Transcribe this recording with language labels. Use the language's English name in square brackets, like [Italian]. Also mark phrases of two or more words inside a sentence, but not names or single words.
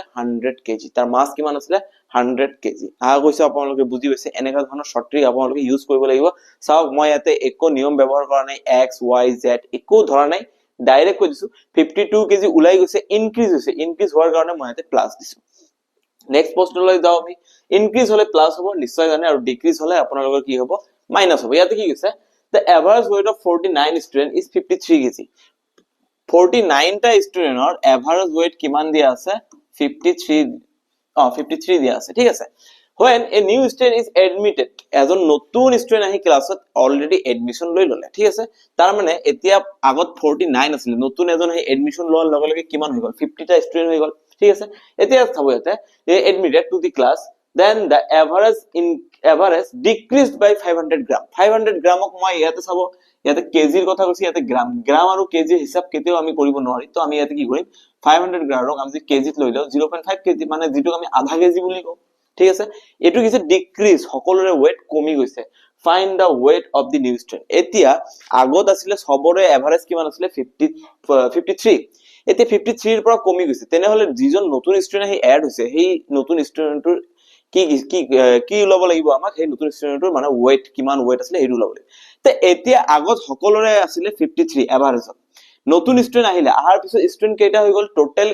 [Assamese] 100 kg তাৰ মাস কিমান আছিল 100 kg কৈছে আপোনালোকে বুজি পাইছে এনেকা ধৰণৰ [English] short trick [Assamese] আপোনালোকে ইউজ কৰিব লাগিব চাওক মই ইয়াতে একো নিয়ম ব্যৱহাৰ কৰা নাই x y z একো ধৰা নাই ডাইৰেক্ট কৈ দিছো 52 kg উলাই গৈছে ইনক্ৰিজ হৈছে ইনক্ৰিজ হোৱাৰ কাৰণে মই ইয়াতে প্লাস দিছো নেক্সট প্ৰশ্নলৈ যাও আমি ইনক্ৰিজ হলে প্লাস হ'ব নিশ্চয় জানে আৰু ডিক্ৰিজ হলে আপোনালোকৰ কি হ'ব মাইনাস হ'ব ইয়াতে কি কৈছে [English] the average weight of 49 student is 53 kg [Assamese] 49 টা স্টুডেন্টৰ [English] average weight [Assamese] কিমান দিয়া আছে 53 দিয়া আছে ঠিক আছে [English] when a new student is admitted [Assamese] এজন নতুন স্টুডেন্ট আহি ক্লাছত [English] already admission [Assamese] লৈ ললে ঠিক আছে তাৰ এতিয়া আগত 49 আছিল নতুন এজন আহি এডমিশন লোৱাৰ লগে লগে কিমান হৈ গল 50 টা স্টুডেন্ট হৈ গল ঠিক আছে এতিয়া চাব ইয়াতে [English] admitted to the class then the average decreased by 500 gram [Assamese] 500 গ্রামক মই ইয়াতে চাব ইয়াতে কেজিৰ কথা কৈছি ইয়াতে গ্রাম আৰু কেজি হিসাব কেতেও আমি কৰিব নোৱাৰি তো আমি ইয়াতে কি কৰিম 500 গ্রামক আমি যে কেজিত লৈ লও 0.5 কেজি যেটো আমি আধা কেজি বুলি কও ঠিক আছে এটো কিছে ডিক্রিজ সকলোৰে weight কমি গৈছে [English] find the weight of the new student [Assamese] এতিয়া আগত আছিল সবৰে এভাৰেজ কিমান আছিল 53 এতিয়া 53 ৰ পৰা কমি গৈছে তেনে হলে যিজন নতুন স্টুডেন্ট আহি এড হৈছে সেই নতুন স্টুডেন্টৰ কি লব লাগিব আমাক সেই নতুন স্টুডেন্টৰ weight কিমান weight আছিল হেৰু লব লাগিব তে এতিয়া আগত সকলোৰে আছিল 53 এভাৰেজ নতুন স্টুডেন্ট আহিলে আহাৰ পিছত স্টুডেন্ট কেইটা হৈ গল টোটাল